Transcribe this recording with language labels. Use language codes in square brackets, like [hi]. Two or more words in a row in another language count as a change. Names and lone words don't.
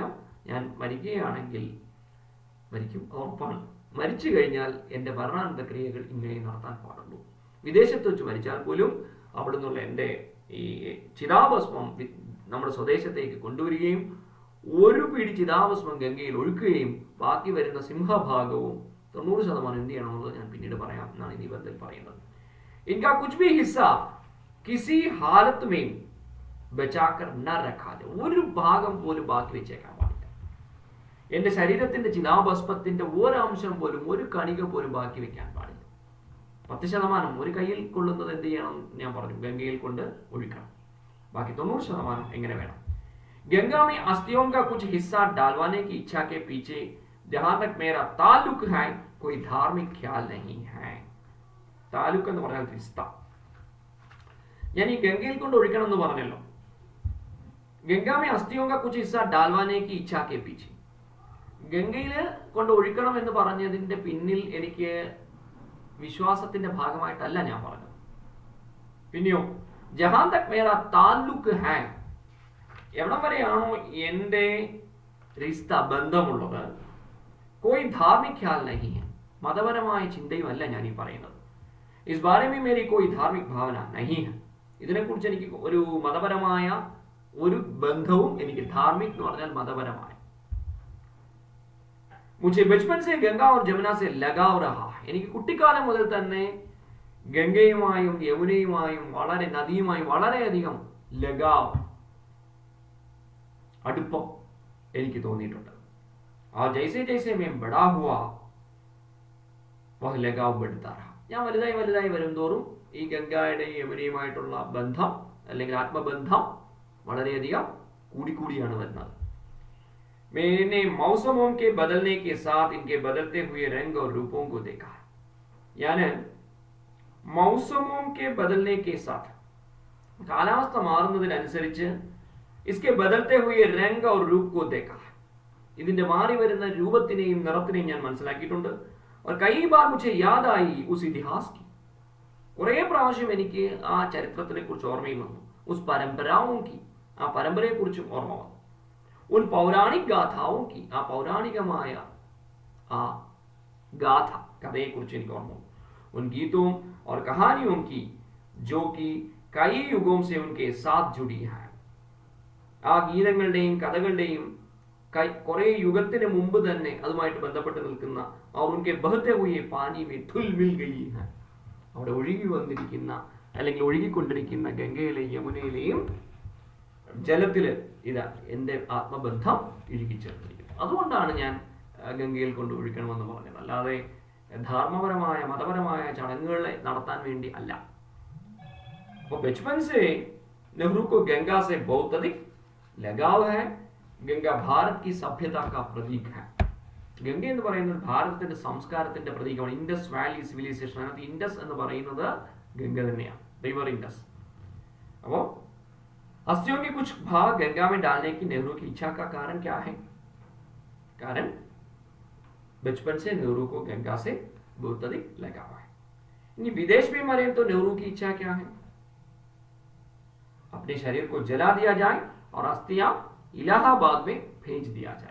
[ml] ഞാൻ മരിക്കുകയാണെങ്കിൽ, മരിക്കും ഉറപ്പാണ്, മരിച്ചു കഴിഞ്ഞാൽ എൻ്റെ മരണാനന്തര ക്രിയകൾ ഇങ്ങനെ നടത്താൻ പാടുള്ളൂ. വിദേശത്ത് വെച്ച് മരിച്ചാൽ പോലും അവിടെ നിന്നുള്ള എൻ്റെ ഈ ചിതാഭസ്മം നമ്മുടെ സ്വദേശത്തേക്ക് കൊണ്ടുവരികയും ഒരു പിടി ചിതാഭസ്മം ഗംഗയിൽ ഒഴുക്കുകയും ബാക്കി വരുന്ന സിംഹഭാഗവും 90% എന്ത് ചെയ്യണമെന്നുള്ളത് ഞാൻ പിന്നീട് പറയാം എന്നാണ് ഈ നിബന്ധത്തിൽ പറയുന്നത്. [hi] इनका कुछ भी हिस्सा किसी हालत में बचाकर न रखा जाए. [ml] ഒരു ഭാഗം പോലും ബാക്കി വെച്ചേക്കാൻ പാടില്ല. എന്റെ ശരീരത്തിന്റെ ചിതാഭസ്മത്തിന്റെ ഒരംശം പോലും, ഒരു കണിക പോലും ബാക്കി വെക്കാൻ പാടില്ല. 10% ഒരു കയ്യിൽ കൊള്ളുന്നത് എന്ത് ചെയ്യണം ഞാൻ പറഞ്ഞു, ഗംഗയിൽ കൊണ്ട് ഒഴുക്കണം. ബാക്കി 90% എങ്ങനെ വേണം. [hi] गंगा में अस्थियों का कुछ हिस्सा डालवाने की इच्छा के पीछे जहां तक मेरा ताल्लुक है कोई धार्मिक ख्याल नहीं है. [ml] താലൂക്ക് എന്ന് പറഞ്ഞാൽ റിസ്ത. ഞാൻ ഈ ഗംഗയിൽ കൊണ്ട് ഒഴിക്കണം എന്ന് പറഞ്ഞല്ലോ. [hi] गंगा में अस्थियों का कुछ हिस्सा डलवाने की इच्छा के पीछे, [ml] ഗംഗയിൽ കൊണ്ട് ഒഴിക്കണം എന്ന് പറഞ്ഞതിന്റെ പിന്നിൽ എനിക്ക് വിശ്വാസത്തിന്റെ ഭാഗമായിട്ടല്ല ഞാൻ പറഞ്ഞത്. പിന്നെയോ [hi] जहां तक मेरा ताल्लुक है, [ml] എവിടം വരെയാണോ എൻ്റെ റിസ്ത ബന്ധമുള്ളത്, [hi] कोई धार्मिक ख्याल नहीं है, [ml] മതപരമായ ചിന്തയുമല്ല ഞാൻ ഈ പറയുന്നത്. [hi] इस बारे में मेरी कोई धार्मिक भावना नहीं है. [ml] ഇതിനെക്കുറിച്ച് എനിക്ക് ഒരു മതപരമായ ഒരു ബന്ധവും, എനിക്ക് ധാർമ്മിക് എന്ന് പറഞ്ഞാൽ മതപരമായ, [hi] मुझे बचपन से गंगा और जमुना से लगाव रहा है. [ml] എനിക്ക് കുട്ടിക്കാലം മുതൽ തന്നെ ഗംഗയുമായും യമുനയുമായും വളരെ നദിയുമായും വളരെയധികം ലഗാവ്, അടുപ്പം എനിക്ക് തോന്നിയിട്ടുണ്ട്. [hi] ആ जैसे जैसे मैं बड़ा हुआ वह लगाव बढ़ता रहा. [ml] ഞാൻ വലുതായി വരും തോറും ഈ ഗംഗയുടെയും യമുനയുമായിട്ടുള്ള ബന്ധം അല്ലെങ്കിൽ ആത്മബന്ധം വളരെയധികം കൂടിയാണ് വരുന്നത്. [hi] मैंने मौसमों के बदलने के साथ इनके बदलते हुए रंग और रूपों को देखा. ഞാൻ मौसमों के बदलने के साथ, [ml] കാലാവസ്ഥ മാറുന്നതിനനുസരിച്ച് [hi] इसके बदलते हुए रंग और रूप को देखा, [ml] ഇതിന്റെ മാറി വരുന്ന രൂപത്തിനെയും നിറത്തിനെയും ഞാൻ മനസ്സിലാക്കിയിട്ടുണ്ട്. [hi] और कई बार मुझे याद आई उस इतिहास की, [ml] കുറേ പ്രാവശ്യം എനിക്ക് ആ ചരിത്രത്തിനെ കുറിച്ച് ഓർമ്മയും വന്നു. [hi] उस परंपराओं की, [ml] ആ പരമ്പരയെ കുറിച്ചും ഓർമ്മ വന്നു. [hi] उन पौराणिक गाथाओं की, [ml] ആ പൗരാണികമായ ആ ഗാഥ കഥയെ കുറിച്ച് എനിക്ക് ഓർമ്മ വന്നു. [hi] उन गीतों और कहानियों की जो कि कई युगों से उनके साथ जुड़ी है. [ml] ആ ഗീതങ്ങളുടെയും കഥകളുടെയും കുറെ യുഗത്തിന് മുമ്പ് തന്നെ അതുമായിട്ട് ബന്ധപ്പെട്ട് നിൽക്കുന്ന [hi] और उनके बहते हुए पानी में धुल मिल गई है, [ml] അവിടെ ഒഴുകി വന്നിരിക്കുന്ന അല്ലെങ്കിൽ ഒഴുകിക്കൊണ്ടിരിക്കുന്ന ഗംഗയിലെയും യമുനയിലെയും ജലത്തില് ഇതാ എൻ്റെ ആത്മബന്ധം ഇഴുകിച്ചേർന്നിരിക്കുന്നത്. അതുകൊണ്ടാണ് ഞാൻ ഗംഗയിൽ കൊണ്ട് ഒഴിക്കണമെന്ന് പറഞ്ഞത്. അല്ലാതെ ധർമ്മപരമായ മതപരമായ ചടങ്ങുകളെ നടത്താൻ വേണ്ടി അല്ല. [hi] അപ്പോൾ बचपन से नेहरू को गंगा से बहुत अधिक लगाव है. गंगा भारत की सभ्यता का प्रतीक है. [ml] ഗംഗ എന്ന് പറയുന്നത് ഭാരതത്തിന്റെ സംസ്കാരത്തിന്റെ പ്രതീകമാണ്. [en] Indus Valley civilization, [ml] അതിനകത്ത് ഇൻഡസ് എന്ന് പറയുന്നത് ഗംഗ തന്നെയാണ്, [en] river Indus. [hi] അപ്പോൾ हस्तियों के कुछ भाग गंगा में डालने की नेहरू की इच्छा का कारण क्या है? कारण बचपन से नेहरू को गंगा से बहुत अधिक लगाव है. इन्हीं विदेश में मरे तो नेहरू की इच्छा क्या है? अपने शरीर को जला दिया जाए और अस्थियां इलाहाबाद में भेज दिया जाए.